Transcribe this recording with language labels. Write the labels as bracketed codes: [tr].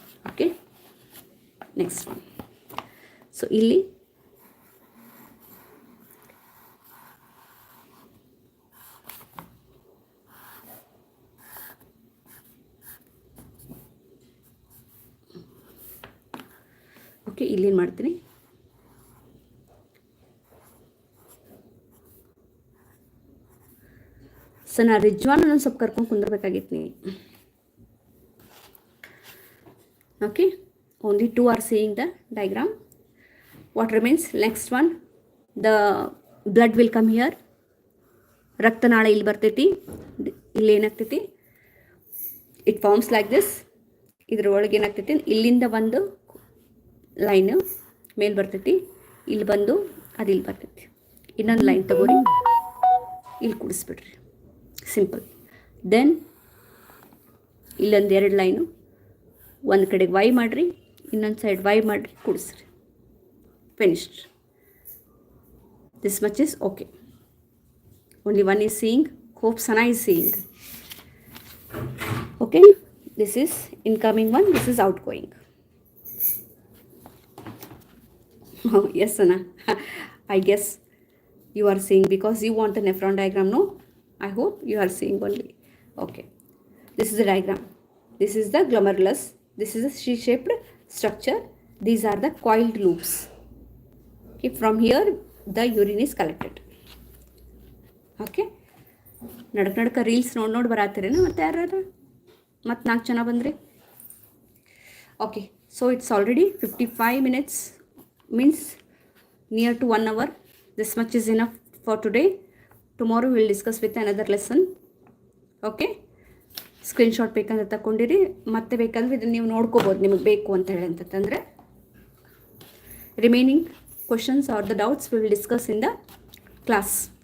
[kn] Okay, next one. So ಇಲ್ಲಿ okay, ಇಲ್ಲೇನು ಮಾಡ್ತೀನಿ, ಸೊ ನಾ ರಿಜ್ವಾನ್ ಅನ್ನೋ ಸ್ವಲ್ಪ ಕರ್ಕೊಂಡು ಕುಂದಿರ್ಬೇಕಾಗಿತ್ತು ನೀ. [en] Okay, only 2 are seeing the diagram. What remains? Next one, the blood will come here. [kn] ರಕ್ತನಾಳ ಇಲ್ಲಿ ಬರ್ತೈತಿ, ಇಲ್ಲಿ ಏನಾಗ್ತೈತಿ, [en] It forms like this. [kn] ಇದ್ರೊಳಗೆ ಏನಾಗ್ತೈತಿ, ಇಲ್ಲಿಂದ ಒಂದು ಲೈನು ಮೇಲೆ ಬರ್ತೈತಿ, ಇಲ್ಲಿ ಬಂದು ಅದು ಇಲ್ಲಿ ಬರ್ತೈತಿ. ಇನ್ನೊಂದು ಲೈನ್ ತಗೋರಿ, ಇಲ್ಲಿ ಕೂಡಿಸ್ಬಿಡ್ರಿ, ಸಿಂಪಲ್. ದೆನ್ ಇಲ್ಲೊಂದು 2 ಲೈನು, ಒಂದು ಕಡೆಗೆ ವೈ ಮಾಡಿರಿ, ಇನ್ನೊಂದು ಸೈಡ್ ವೈ ಮಾಡಿರಿ, ಕೂಡಿಸ್ರಿ, finished. [en] This much is okay. Only one is seeing, hope Sana is seeing. Okay, this is incoming one, this is outgoing. Oh, yes, Sana. I guess you are seeing because you want the nephron diagram, no? I hope you are seeing only. Okay. This is the diagram. This is the glomerulus. This is a C-shaped structure. These are the coiled loops. Okay. From here, the urine is collected. Okay. [kn] ನಡಕ reels ನೋಡಿ ಬರತ್ತೀರೇನು ಮತ್ತೆ ಯಾರು ಮತ್ತೆ 4 ಜನ ಬಂದ್ರಿ. [en] Okay, so it's already 55 minutes. Means near to 1 hour. This much is enough for today. Tomorrow we will discuss with another lesson. [kn] Okay, screenshot ಬೇಕಂತ ತಗೊಂಡಿರಿ, ಮತ್ತೆ ಬೇಕಂದ್ರೆ ಇದನ್ನು ನೀವು ನೋಡ್ಕೋಬೋದು ನಿಮಗೆ ಬೇಕು ಅಂತ ಹೇಳಿ ಅಂತಂದರೆ. [en] Remaining questions are the doubts we will discuss in the class.